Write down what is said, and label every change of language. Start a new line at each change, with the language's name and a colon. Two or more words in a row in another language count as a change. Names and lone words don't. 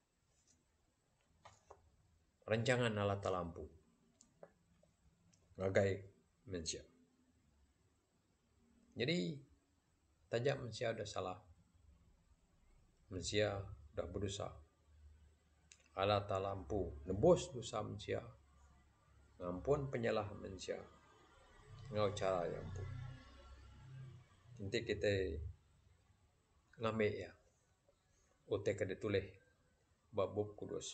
Iban: Rancangan Allah Ta'ala lampu. Ngagai manusia. Jadi, tajak manusia dah salah. Manusia dah berdosa. Allah Ta'ala lampu. Nebus dosa manusia. Ngampun penyalah manusia. Ngau cara yang lampu. Nanti kita ngambil ya. Otek ada tulis. Bab Bub Kudus.